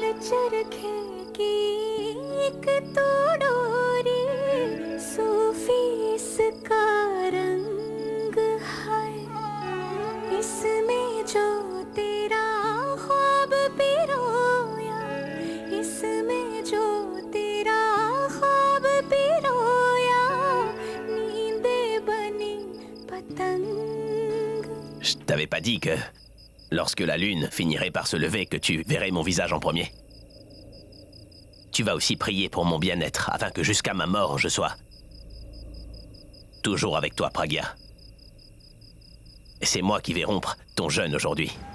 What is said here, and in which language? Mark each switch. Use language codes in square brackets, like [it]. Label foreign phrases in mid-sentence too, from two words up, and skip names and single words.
[hi] चरखे की एक तो डोरी सूफी इसका रंग है इसमें जो तेरा ख्वाब पिरोया इसमें जो तेरा ख्वाब पिरोया नींदे बनी पतंग. [fr] Je t'avais pas dit que, lorsque la lune finirait par se lever, que tu verrais mon visage en premier. Tu vas aussi prier pour mon bien-être, afin que jusqu'à ma mort, je sois toujours avec toi, Pragya. Et c'est moi qui vais rompre ton jeûne aujourd'hui.